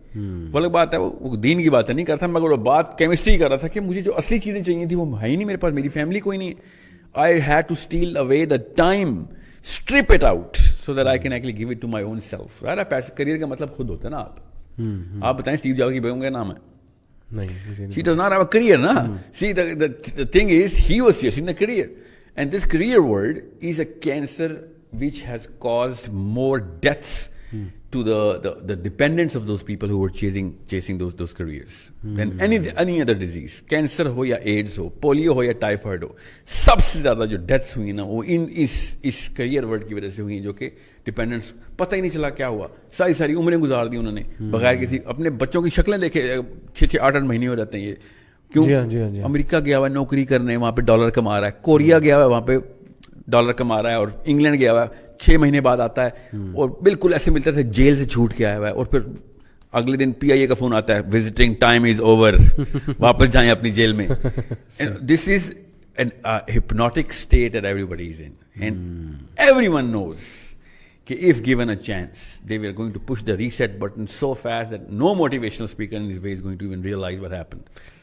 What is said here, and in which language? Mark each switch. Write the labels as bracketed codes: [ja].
[hi] वो अलग बात है, वो दीन की बात नहीं करता, मगर वो बात केमिस्ट्री कर रहा था कि मुझे जो असली चीज़ें चाहिए थी वो है ही नहीं मेरे पास, मेरी फैमिली कोई नहीं है. [en] I had to steal away the time, strip it out so that I can actually give it to my own self. [hi] यार पैसे करियर का मतलब खुद होता है ना. आप बताएं स्टीव जॉब्स की बेगम का नाम है? नहीं, [en] she does not have a career, na. See, the thing is, he was chasing the career, and this career word is a cancer which has caused more deaths to the dependents of those people who were chasing those careers than any other disease. [hi] Cancer हो या AIDS हो, polio हो या typhoid हो, सबसे ज्यादा जो deaths हुई ना वो इस करियर वर्ड की वजह से हुई, जो कि डिपेंडेंट्स, पता ही नहीं चला क्या हुआ, सारी उम्रें गुजार दी उन्होंने बगैर किसी, अपने बच्चों की शक्लें देखे, 6-6, 8-8 महीने हो जाते हैं ये. क्यों? जी हाँ. अमेरिका गया हुआ है नौकरी करने, वहां पे डॉलर कमा रहा है, कोरिया गया हुआ है वहां पे डॉलर कमा रहा है, और इंग्लैंड गया हुआ है 6 महीने बाद आता है और बिल्कुल ऐसे मिलता था जेल से छूट के आया हुआ है, और फिर अगले दिन PIA का फोन आता है, [en] visiting time is over, [hi] वापस जाएं अपनी जेल में. [en] This is an hypnotic state that everybody is in, and everyone knows कि if given a chance they were going to push the reset button so fast that no motivational speaker in this way is going to even realize what happened.